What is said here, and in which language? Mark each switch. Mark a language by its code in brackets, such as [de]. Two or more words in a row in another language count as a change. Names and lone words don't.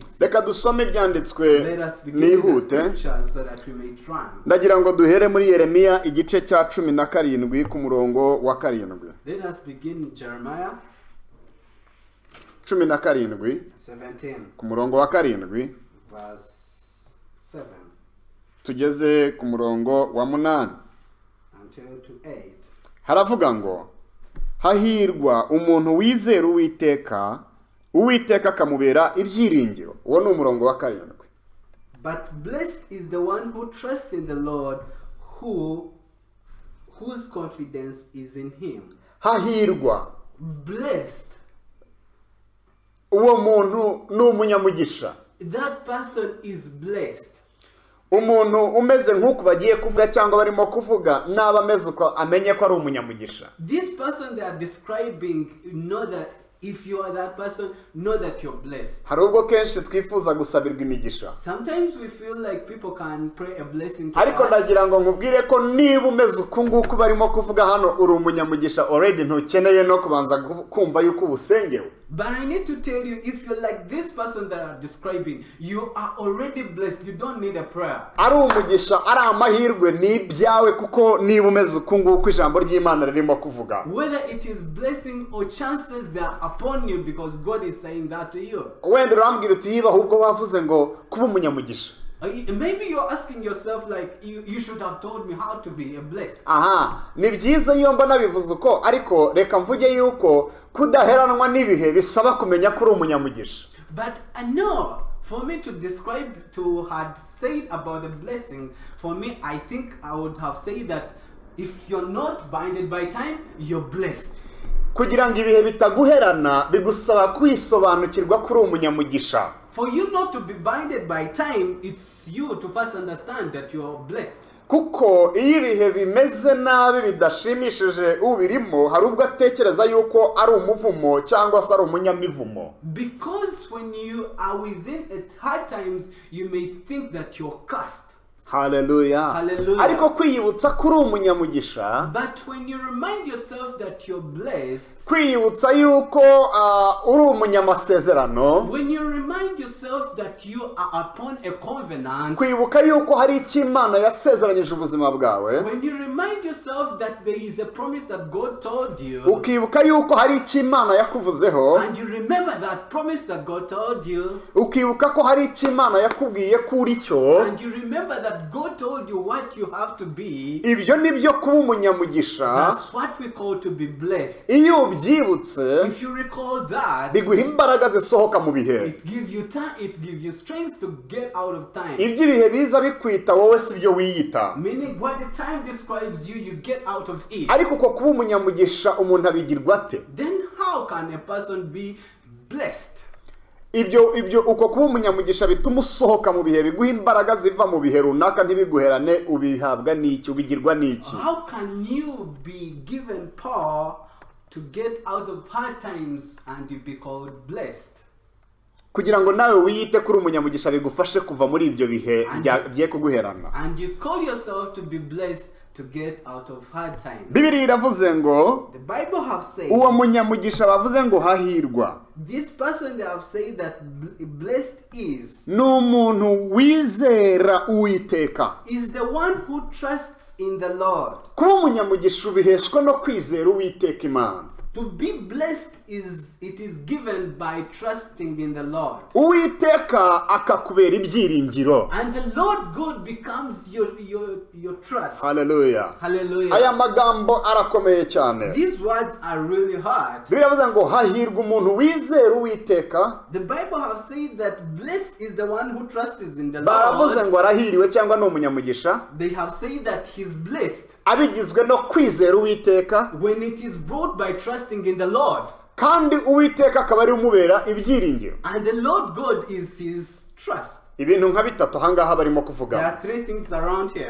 [rw] Reka dusome ibyanditswe [en] Let us begin with the [rw] nihute. [en] scriptures so that we may try. [rw] Ndagira ngo duhere muri Yeremiya igice cya 17 ku murongo wa 7. [en] Let us begin in Jeremiah 17 17, [rw] ku murongo wa 7 [en] verse 7 [rw] tugeze ku murongo wa 8. [en] until to 8. [rw] Haravuga ngo hahirwa umuntu wizera Uwiteka akamubera ibyiringiro. Uwo ni umurongo wa 7. [en] But blessed is the one who trusts in the Lord, whose confidence is in him. [rw] Hahirwa [en] Blessed. [rw] uwo muntu ni umunyamugisha. [en] That person is blessed. [rw] Umuntu umeze nk'uko bagiye kuvuga cyangwa barimo kuvuga naba ameze uko amenye ko ari umunyamugisha. [en] This person they are describing, know that if you are that person, know that you're blessed. [rw] Hari ubwo kenshi twifuza gusabirwa imigisha, [en] Sometimes we feel like people can pray a blessing to [rw] ariko [en] us. [rw] ndagira ngo nkubwire ko niba umeze uku nguku barimo kuvuga hano uri umunyamugisha already, ntukeneye no kubanza kumva yuko ubusengewe. [en] But I need to tell you, if you're like this person that I'm describing, you are already blessed. You don't need a prayer. [rw] Ari umugisha, ari amahirwe ni ibyawe, kuko niba umeze uku nguku ijambo ry'Imana ririmo kuvuga. [en] Whether it is blessing or chances that are upon you, because God is saying that to you. [rw] Wenda urambwira uti yiba ahubwo wavuze ngo kuba umunyamugisha. [en] Maybe you're asking yourself like, you should have told me how to be a blessed. [rw] Aha, ni byiza iyo mbona bivuze uko, ariko reka mvuge yuko kudaheranwa n'ibihe bisaba kumenya ko uri umunyamugisha. [en] But I know, for me to describe, to had said about the blessing, for me, I think I would have said that if you're not binded by time, you're blessed. [rw] Kugira ngo ibihe bitaguherana bigusaba kwisobanukirwa ko uri umunyamugisha. [en] For you not to be binded by time, it's you to first understand that you are blessed. [rw] Kuko iyo ibihe bimeze nabi bidashimishije ubirimo, hari ubwo atekereza yuko ari umuvumo cyangwa se ari umunyamivumo. [en] Because when you are within at hard times, you may think that you're cursed. Hallelujah. Hallelujah. [rw] Ariko kwiyibutsa ko uri umunyamugisha, [en] But when you remind yourself that you're blessed, [rw] kwiyibutsa yuko uri umunyamasezerano, [en] when you remind yourself that you are upon a covenant, [rw] kwibuka yuko hari icyo Imana yasezeranyije ubuzima bwawe, [en] when you remind yourself that there is a promise that God told you, [rw] ukibuka yuko hari icyo Imana yakuvuzeho, [en] and you remember that promise that God told you, [rw] ukibuka ko hari icyo Imana yakubwiye ko uri cyo, [en] and you remember that God told you what you have to be, [rw] ibyo nibyo kuba umunyamugisha. [en] that's what we call to be blessed. [rw] Iyo ubyibutse [en] If you recall that, [rw] biguha imbaraga zisohoka mu bihe. [en] it gives you time, it gives you strength to get out of time. [rw] Ibyo ibihe biza bikwita wowe si byo wiyita. [en] Meaning when the time describes you, you get out of it. [rw] Ariko uko kuba umunyamugisha umuntu abigirwa ate? [en] Then how can a person be blessed? [rw] Ibyo uko kuba umunyamugisha bituma usohoka mu bihe, biguha imbaraga ziva mu bihe runaka ntibiguherane, ubihabwa n'iki, ubigirwa n'iki? [en] How can you be given power to get out of hard times and you be called blessed? [rw] Kugira ngo nawe wiyite kuri umunyamugisha bigufashe kuva muri ibyo bihe bye kuguherana. [en] And you call yourself to be blessed to get out of hard times. [rw] Bibiliya iravuze ngo [en] The Bible have said, [rw] uwo munyamugisha bavuze ngo hahirwa, [en] this person they have said that blessed is [rw] ni umuntu wizera Uwiteka. [en] the one who trusts in the Lord. [rw] Kuba umunyamugisha ubiheshwa no kwizera Uwiteka Imana. [en] To be blessed it is given by trusting in the Lord. [rw] Uwiteka akakubera ibyiringiro. [en] And the Lord God becomes your trust. Hallelujah. Hallelujah. [rw] Aya magambo arakomeye cyane. [en] These words are really hard. [rw] Biravuze ngo hahirwa umuntu wizera Uwiteka. [en] The Bible have said that blessed is the one who trusts in the [rw] Baravuze [en] Lord. [rw] ngo arahiriwe cyangwa ni umunyamugisha. [en] They have said that he's blessed [rw] Abigizwe no kwizera Uwiteka. [en] when it is brought by trusting in the Lord. [rw] kandi uwiteka akaba ari umubera ibyiringiro. [en] And the Lord God is his trust. [rw] Ibintu nka bitatu ahangaha barimo [en] There [rw] kuvuga: [en] are three things around here.